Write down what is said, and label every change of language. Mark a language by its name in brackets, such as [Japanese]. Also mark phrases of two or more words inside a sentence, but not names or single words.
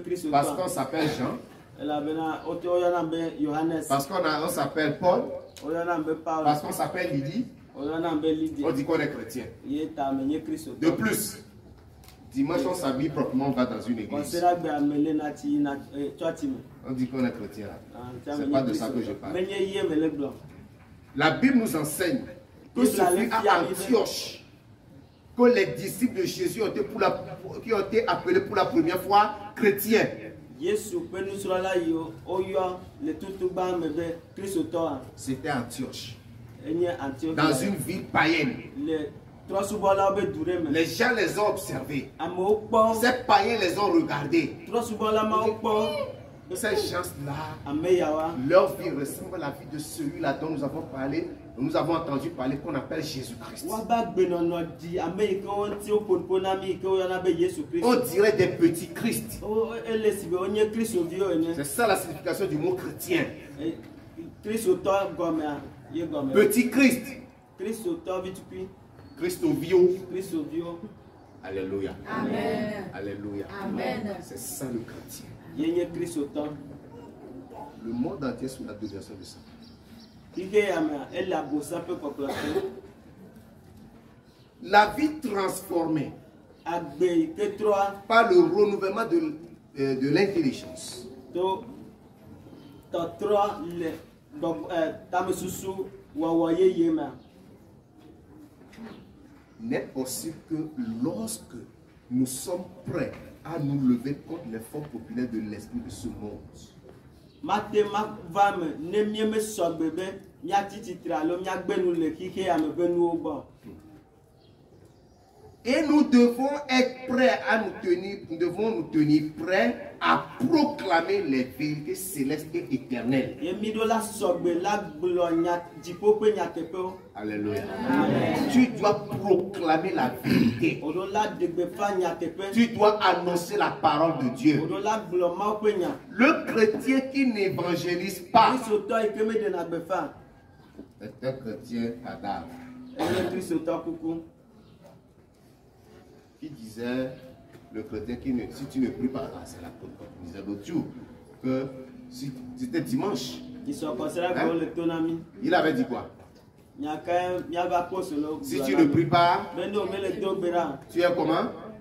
[French] Parce [Ewe] kristotɔ. [French] qu'on s'appelle Jean. [Ewe] Elabena woyɔna be Yohanes. [French] Parce qu'on s'appelle Paul. [Ewe] Woyɔna be Paul. [French] Parce qu'on s'appelle Lydie. [Ewe] Woyɔna be Lydia. [French] On dit qu'on est chrétien. [Ewe] Ye ta ame nye kristotɔ. [French] De plus, dimanche on s'habille proprement, on va dans une église. [Ewe] Gɔsira gbe ame le na tsi yina tsɔtsi me. [French] On dit qu'on est chrétien là. Ah, C'est pas de ça que je parle. [Ewe] Menye ye me le gblɔ. [French] La Bible nous enseigne que ce fut à Antioche que les disciples de Jésus ont été, qui ont été appelés pour la première fois chrétiens. [Ewe] Yesu ƒe nusrɔ̃la yiwo woyɔ le tutugba me be kristotɔa [French] C'était Antioche, [Ewe] enye Antioche. [French] dans une ville païenne. [Ewe] Le trɔsubɔlawo be du ɖe me. [French] Les gens les ont observés. [Ewe] Amewo kpɔ [French] Ces païens les ont regardés. [Ewe] trɔsubɔla mawo kpɔ [French] Ces gens-là, [Ewe] ame yawoa. [French] leur vie ressemble à la vie de celui-là dont nous avons parlé, nous avons entendu parler, qu'on appelle Jésus-Christ. [Ewe] Woaba gbenɔnɔ di ame yi ke wo ŋuti woƒoƒo na mi yi ke woyɔna be Yesu [French] On [Ewe] Kristo. [French] dirait des petits Christ. [Ewe] Ele si be wonye kristoviwo ene. [French] C'est ça la signification du mot chrétien. [Ewe] Kristotɔ gɔmea ye gɔme. [French] Petit Christ. [Ewe] Kristotɔ vitukui. Christovio. Kristoviwo. [French] Alléluia. Amen. Alléluia. Amen. C'est ça le chrétien. [Ewe] Ye nye kristotɔ. [French] Le monde entier est sous la domination de Satan. [Ewe] Xixe ya mea ele abosam ƒe kpɔkplɔ te. [French] La vie transformée [Ewe] Agbe yi ke trɔa [French] par le renouvellement de l'intelligence [Ewe] to tɔtrɔ le tamesusu wɔwɔ yeye mea. [French] n'est possible que lorsque nous sommes prêts à nous lever contre les formes populaires de l'esprit de ce monde. [Ewe] Mate ma va me ne mie me sɔgbe be míatsi tsitre alo míagbe nu le xixe ya me ƒe nuwo gbɔ. [French] Et nous devons être prêts à nous tenir, nous devons nous tenir prêts à proclamer les vérités célestes et éternelles. [Ewe] Ye mi ɖo la sɔgbe la gblɔ dziƒo ƒe nyateƒewo. [French] Alléluia. Tu dois proclamer la vérité. [Ewe] O ɖo la ɖegbefa nyateƒe. [French] Tu dois annoncer la parole de [Ewe] O [French] Dieu. [Ewe] ɖo la gblɔ Mawu ƒe nya. [French] Le chrétien qui n'évangélise pas [Ewe] Kristotɔ yi ke me ɖena gbefa [French] est un chrétien cadavre [Ewe] enye kristotɔ kuku. [French] qui disait le chrétien qui ne, si tu ne pries pas, ah, c'est la côte, comme on disait l'autre jour, que si c'était dimanche, il avait dit quoi? Si tu ne pries pas, tu es comment?